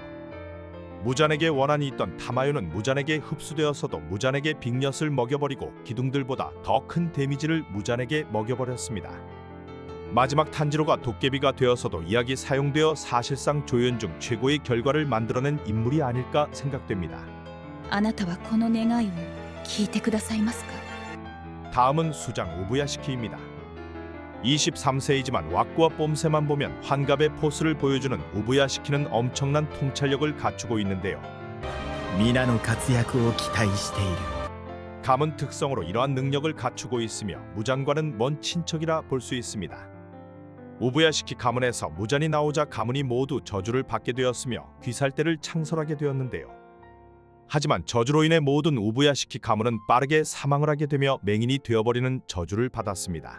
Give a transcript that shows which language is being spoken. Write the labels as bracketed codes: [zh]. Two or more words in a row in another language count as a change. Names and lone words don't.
[ko] 무잔에게 원한이 있던 타마요는 무잔에게 흡수되었어도 무잔에게 빅엿을 먹여버리고 기둥들보다 더 큰 데미지를 무잔에게 먹여버렸습니다. 마지막 탄지로가 도깨비가 되어서도 이야기 사용되어 사실상 조연 중 최고의 결과를 만들어낸 인물이 아닐까 생각됩니다. [ja] あなたはこの願いを聞いてくださいますか? [ko] 다음은 수장 우부야시키입니다. 23세이지만 왁구와 뽐새만 보면 환갑의 포스를 보여주는 우부야시키는 엄청난 통찰력을 갖추고 있는데요. [ja] 皆の活躍を期待している. [ko] 가문 특성으로 이러한 능력을 갖추고 있으며 무잔과는 먼 친척이라 볼 수 있습니다. 우부야시키 가문에서 무잔이 나오자 가문이 모두 저주를 받게 되었으며 귀살대를 창설하게 되었는데요. 하지만 저주로 인해 모든 우부야시키 가문은 빠르게 사망을 하게 되며 맹인이 되어버리는 저주를 받았습니다.